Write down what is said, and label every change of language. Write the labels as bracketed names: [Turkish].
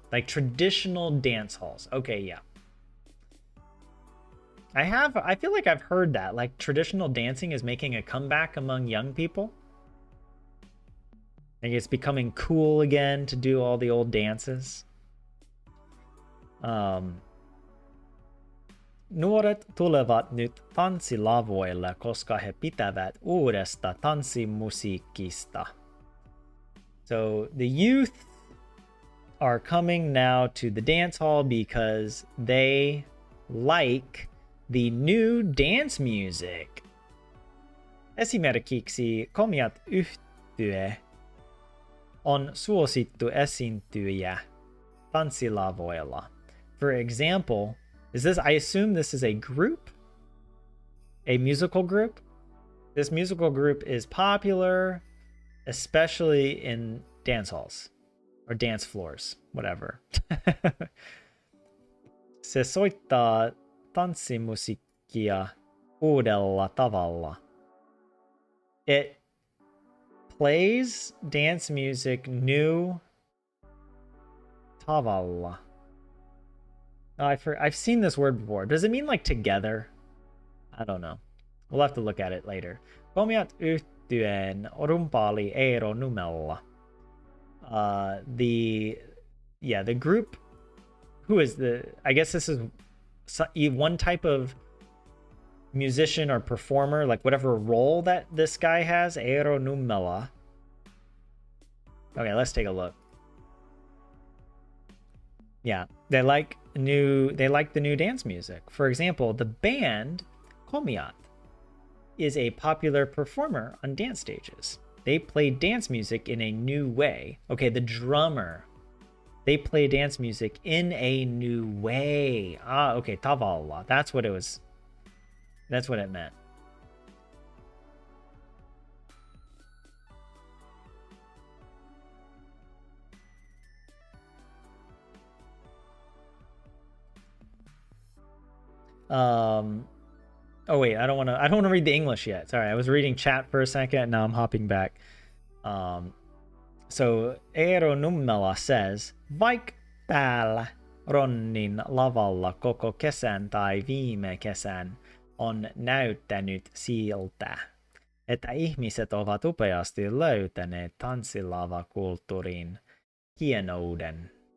[English] Like traditional dance halls. Okay, yeah. I feel like I've heard that. Like traditional dancing is making a comeback among young people. Like it's becoming cool again to do all the old dances. [Finnish] Nuoret tulevat nyt tanssilavoille, koska he pitävät uudesta tanssimusiikista. [English] So the youth are coming now to the dance hall because they like the new dance music. [Finnish] Esimerkiksi komiat yhtye on suosittu esiintyjä tanssilavoilla. [English] For example, I assume this is a group? A musical group? This musical group is popular, especially in dance halls or dance floors, whatever. [Finnish] Se soittaa tanssimusiikkia uudella tavalla. [English] It plays dance music new tavalla. I've seen this word before. Does it mean like together? I don't know. We'll have to look at it later. [Finnish] Komiat yhtyeen rumpaali Eero Numella. [English] The group. Who is I guess this is one type of musician or performer, like whatever role that this guy has. Eero Numella. Okay, let's take a look. Yeah, they like the new dance music. For example, the band Komiat is a popular performer on dance stages. They play dance music in a new way. Okay, the drummer. They play dance music in a new way. Okay, tavalla. That's what it was. That's what it meant. Oh wait, I don't want to read the English yet. Sorry, I was reading chat for a second. Now I'm hopping back. So Eero Nummela says, [Finnish] Vaik täällä Ronnin lavalla koko kesän tai viime kesän on näyttänyt siltä, että ihmiset ovat upeasti löytäneet tanssilavakulttuurin hienouden.